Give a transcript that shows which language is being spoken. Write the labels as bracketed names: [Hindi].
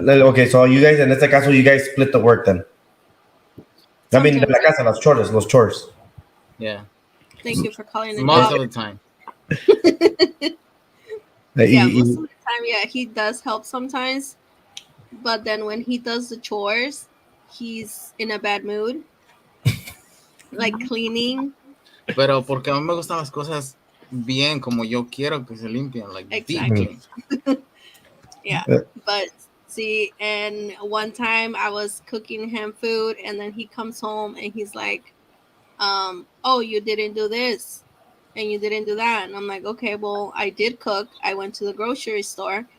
[English] no, okay, so you guys, [Spanish] en este caso, [English] you guys split the work then. I mean, [Spanish] de la casa, los [English] chores. Yeah. Thank you for calling it. Most of the time. Yeah, most of the time, yeah, he does help sometimes. But then when he does the chores, he's in a bad mood. Like cleaning. [Spanish] Pero porque a mí me gustan las cosas bien como yo quiero que se limpian, like [English] Exactly. deep clean. Yeah. But see, and one time I was cooking him food and then he comes home and he's like, oh, you didn't do this and you didn't do that. And I'm like, okay, well, I did cook. I went to the grocery store.